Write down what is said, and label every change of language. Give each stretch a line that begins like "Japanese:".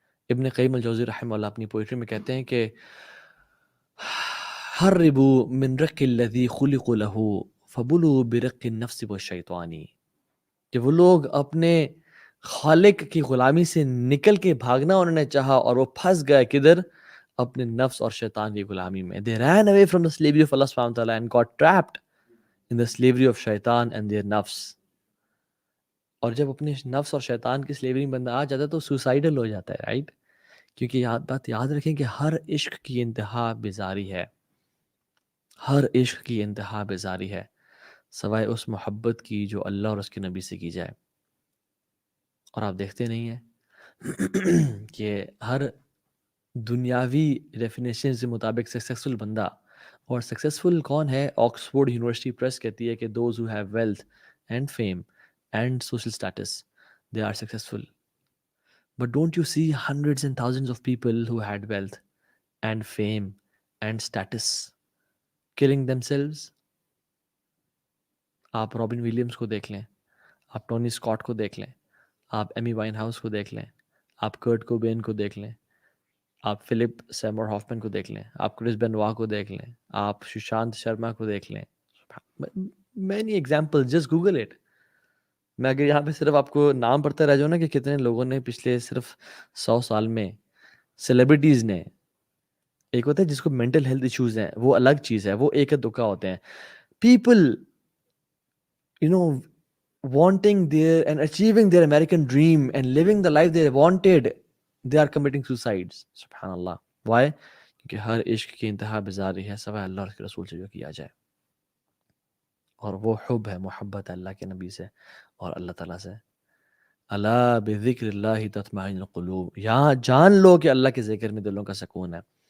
Urdu: ابن قیم الجوزی رحمہ اللہ اپنی پوئٹری میں کہتے ہیں کہ
Arabic: حربوا من رق الذی خلق له فبلوا برق النفس والشیطانی،
Urdu: کہ وہ لوگ اپنے خالق کی غلامی سے نکل کے بھاگنا انہوں نے چاہا، اور وہ پھنس گئے کدھر؟ اپنے نفس اور شیطان کی غلامی میں.
English: They ran away from the slavery of Allah subhanahu wa ta'ala and got trapped in the slavery of shaitan and their nafs.
Urdu: اور جب اپنے نفس اور شیطان کی سلیوری میں بندہ آ جاتا ہے تو سوسائڈل ہو جاتا ہے، رائٹ؟ کیونکہ بات یاد رکھیں کہ ہر عشق کی انتہا بیزاری ہے، ہر عشق کی انتہا بیزاری ہے، سوائے اس محبت کی جو اللہ اور اس کے نبی سے کی جائے. اور آپ دیکھتے نہیں ہیں کہ ہر دنیاوی ڈیفینیشن کے مطابق سکسیسفل بندہ، اور سکسیسفل کون ہے؟ آکسفورڈ یونیورسٹی پریس کہتی ہے کہ
English: Those who have wealth and fame and social status they are successful. But don't you see hundreds and thousands of people who had wealth and fame and status killing themselves?
Urdu: آپ robin Williams کو دیکھ لیں, آپ Tony Scott کو دیکھ لیں, آپ ایمی وائن house کو دیکھ لیں, آپ کرٹ کوبین کو دیکھ لیں, آپ فلپ سیمور ہافمن کو دیکھ لیں, آپ کرس بینوا کو دیکھ لیں, آپ سشانت شرما کو دیکھ لیں.
English: Many example, just Google it.
Urdu: میں اگر یہاں پہ صرف آپ کو نام پڑھتا رہ جاؤں نا کہ کتنے لوگوں نے پچھلے صرف 100 سال میں, سیلیبریٹیز نے, ایک ہوتا ہے جس کو مینٹل ہیلتھ ایشوز ہیں, وہ الگ چیز ہے, وہ ایک دکا ہوتے ہیں.
English: People you know wanting their and achieving their American dream and living the life they wanted, they are committing suicides.
Urdu: سبحان اللہ.
English: Why?
Urdu: کیونکہ ہر عشق کی انتہا بزاری ہے سوائے اللہ اور اس کے رسول سے جو کیا جائے, اور وہ حب ہے, محبت ہے اللہ کے نبی سے اور اللہ تعالیٰ سے.
Arabic: الا بذکر اللہ تطمئن القلوب.
Urdu: یہاں جان لو کہ اللہ کے ذکر میں دلوں کا سکون ہے.